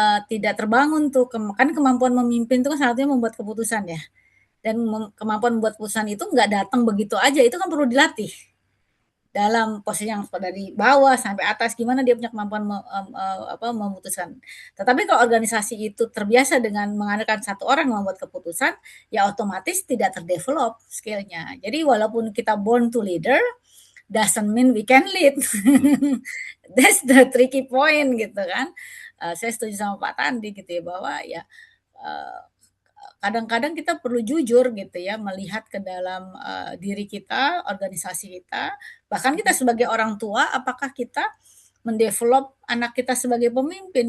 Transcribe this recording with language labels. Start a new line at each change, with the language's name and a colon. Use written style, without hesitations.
Indonesian: tidak terbangun tuh, kan kemampuan memimpin itu kan satunya membuat keputusan ya, dan kemampuan membuat keputusan itu nggak datang begitu aja, itu kan perlu dilatih dalam posisi yang dari bawah sampai atas, gimana dia punya kemampuan memutuskan. Tetapi kalau organisasi itu terbiasa dengan mengandalkan satu orang yang membuat keputusan, ya otomatis tidak terdevelop skillnya. Jadi walaupun kita
English: born to leader, doesn't mean we can lead. That's the tricky point
Indonesian: gitu kan. Saya setuju sama Pak Tandi gitu ya, bahwa ya kadang-kadang kita perlu jujur gitu ya, melihat ke dalam diri kita, organisasi kita, bahkan kita sebagai orang tua, apakah kita mendevelop anak kita sebagai pemimpin.